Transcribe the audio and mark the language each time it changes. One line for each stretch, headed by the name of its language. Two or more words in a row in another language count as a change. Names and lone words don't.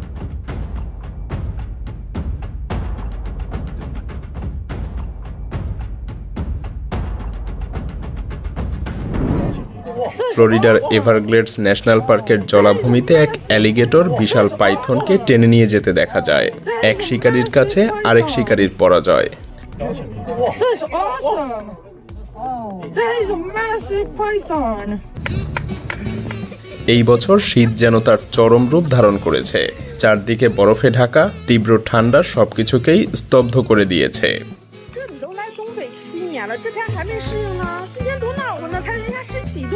Bangla: ফ্লোরিডার এভারগ্লেডস ন্যাশনাল পার্কের জলাভূমিতে এক অ্যালিগেটর বিশাল পাইথনকে টেনে নিয়ে যেতে দেখা যায়। এক শিকারীর কাছে আরেক শিকারীর পরাজয়।
English: That's awesome! That is a massive python!
Bangla: এই বছর শীত যেন তার চরম রূপ ধারণ করেছে। চারদিকে বরফে ঢাকা তীব্র ঠান্ডা সবকিছুকেই স্তব্ধ করে দিয়েছে।
Chinese: 这你都来东北7年了，这天还没适应呢。今天多暖和呢，才人家17度。